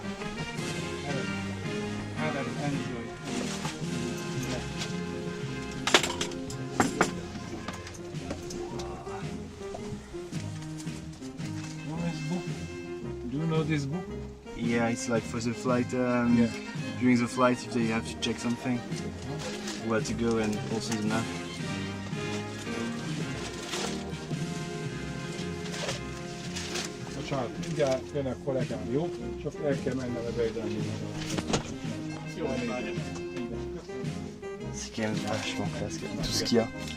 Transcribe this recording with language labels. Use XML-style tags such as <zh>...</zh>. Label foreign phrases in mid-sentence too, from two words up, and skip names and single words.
<en>Have an enjoy. Do you know this book? Yeah, it's like for the flight, Yeah. during the flight if they have to check something, where to go and also the map.</en> <hu>Bocsánat, mindjárt jön a kollégám, jó? Csak el kell mennem a beidani. Jó,</hu> <fr>C'est quand même vachement classe, tout ce qu'il y a.</fr>